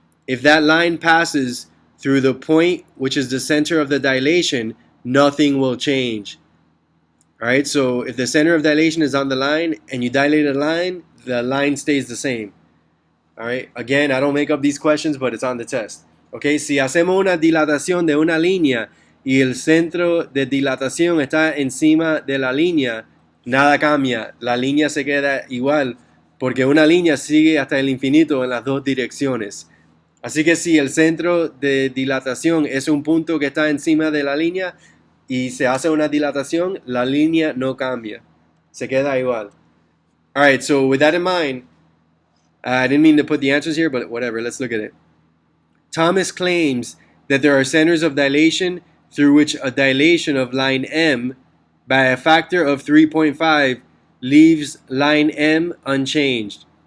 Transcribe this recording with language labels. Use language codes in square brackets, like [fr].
[en] If that line passes through the point which is the center of the dilation, nothing will change. All right, so if the center of dilation is on the line and you dilate a line, the line stays the same. All right, again, I don't make up these questions, but it's on the test. [es] Okay, si hacemos una dilatación de una línea y el centro de dilatación está encima de la línea, nada cambia, la línea se queda igual, porque una línea sigue hasta el infinito en las dos direcciones. Así que si el centro de dilatación es un punto que está encima de la línea y se hace una dilatación, la línea no cambia, se queda igual. [en] Alright, so with that in mind, I didn't mean to put the answers here, but whatever, let's look at it. Thomas claims that there are centers of dilation through which a dilation of line M by a factor of 3.5 leaves line M unchanged.